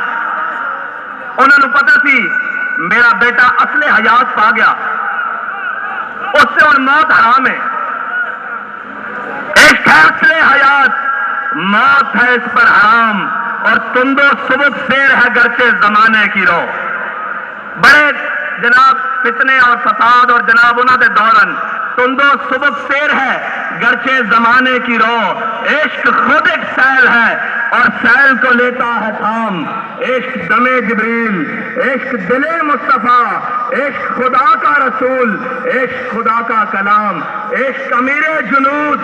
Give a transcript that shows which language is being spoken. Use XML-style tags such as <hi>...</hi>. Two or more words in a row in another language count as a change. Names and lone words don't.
<ur>انہوں نے پتا سی میرا بیٹا اصل حیات پا گیا، اس سے اور موت حرام ہے۔ عشق ہے اصل حیات، موت ہے اس پر حرام، اور تندو سبک سیر ہے گرچہ زمانے کی رو. بڑے جناب فتنے اور فساد اور جناب</ur> <pa>انہوں دے دورن</pa> <ur>تندو سبک سیر ہے گرچہ زمانے کی رو. عشق خود ایک سیل ہے اور سیل کو لیتا ہے تھام. عشق دم جبریل، عشق دل مصطفیٰ، عشق خدا کا رسول، عشق خدا کا کلام، عشق امیر جنود.</ur>